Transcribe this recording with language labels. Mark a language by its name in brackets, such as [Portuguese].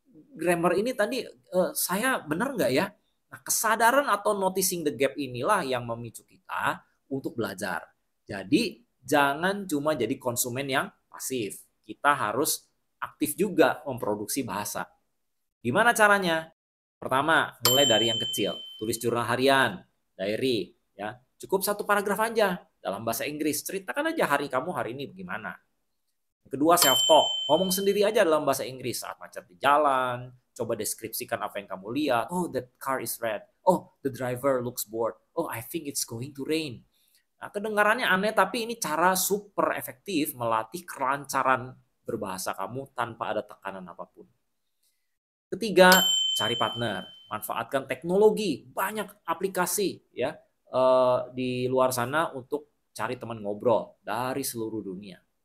[Indonesian] Grammar ini tadi saya benar nggak ya? Nah, kesadaran atau [English] noticing the gap [Indonesian] inilah yang memicu kita untuk belajar. Jadi, jangan cuma jadi konsumen yang pasif. Kita harus aktif juga memproduksi bahasa. Gimana caranya? Pertama, mulai dari yang kecil. Tulis jurnal harian, diary. Ya. Cukup 1 paragraf aja dalam bahasa Inggris. Ceritakan aja hari kamu hari ini bagaimana. Kedua, self-talk. Ngomong sendiri aja dalam bahasa Inggris saat macet di jalan. Coba deskripsikan apa yang kamu lihat. [English] Oh, that car is red. Oh, the driver looks bored. Oh, I think it's going to rain. [Indonesian] Nah, kedengarannya aneh, tapi ini cara super efektif melatih kelancaran berbahasa kamu tanpa ada tekanan apapun. Ketiga, cari partner. Manfaatkan teknologi. Banyak aplikasi ya di luar sana untuk cari teman ngobrol dari seluruh dunia.